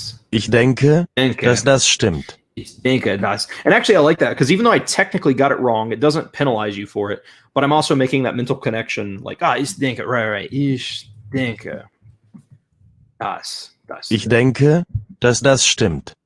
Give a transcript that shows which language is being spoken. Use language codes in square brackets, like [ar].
[de] Ich denke, dass das stimmt. Ich denke das. [en] And actually, I like that because even though I technically got it wrong, it doesn't penalize you for it. But I'm also making that mental connection like, [de] ich denke, [en] right. [de] Ich denke das. Ich denke, dass das stimmt.